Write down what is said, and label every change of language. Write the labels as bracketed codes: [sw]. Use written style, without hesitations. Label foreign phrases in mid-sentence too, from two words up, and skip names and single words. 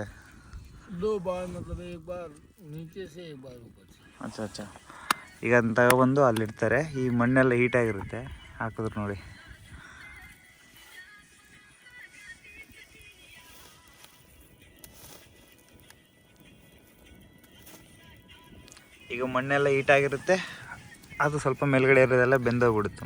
[hi] 2 बार, मतलब एक बार नीचे से एक बार ऊपर से. अच्छा अच्छा. [kn] ಈಗ ಅದನ್ನ ತಗೊಬಂದು ಅಲ್ಲಿಡ್ತಾರೆ. ಈ ಮಣ್ಣೆಲ್ಲ ಹೀಟಾಗಿರುತ್ತೆ, ಹಾಕಿದ್ರು ನೋಡಿ. ಈಗ ಮಣ್ಣೆಲ್ಲ ಹೀಟಾಗಿರುತ್ತೆ, ಅದು ಸ್ವಲ್ಪ ಮೇಲ್ಗಡೆ ಇರೋದೆಲ್ಲ ಬೆಂದೋಗ್ಬಿಡುತ್ತೆ.